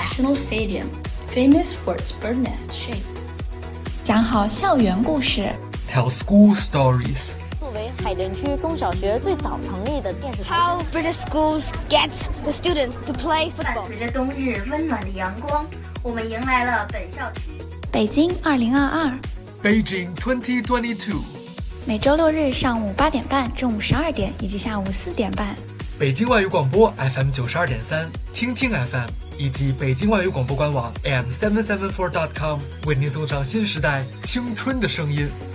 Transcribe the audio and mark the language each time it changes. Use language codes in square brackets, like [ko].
[en] The National Stadium, famous for its bird nest shape. [zh] 讲好校园故事。 [en] Tell school stories. [zh] 作为海淀区中小学最早成立的电视台。 [en] How British schools get the students to play football. [zh] 伴随着冬日温暖的阳光，我们迎来了本校区。北京2022。 [en] Beijing 2022。 [zh] 每周六日上午8点半、中午12点以及下午4点半。北京外语广播 FM92.3、听听 FM 以及北京外语广播官网 AM774.com 为您送上新时代青春的声音。